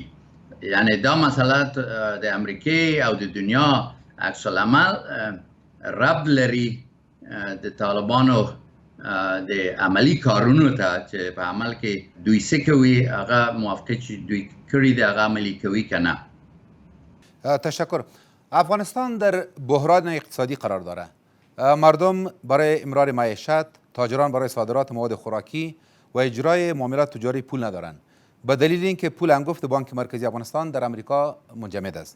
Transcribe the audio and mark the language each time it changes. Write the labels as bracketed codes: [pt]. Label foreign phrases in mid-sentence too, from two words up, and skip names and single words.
[ps] یعنی دا مسئله د امریکای او د دنیا عکس العمل ربط لري د طالبانو د عملی کارونو ته چې په عمل کې دوی څه کوي، هغه موافقه چې دوی کړي دي هغه عملی کوي که نه. تشکر. [fa] افغانستان در بحران اقتصادی قرار داره. مردم برای امرار معیشت، تاجران برای صادرات مواد خوراکی و اجرای معاملات تجاری پول ندارند، به دلیل اینکه پول انگفت بانک مرکزی افغانستان در امریکا منجمد است.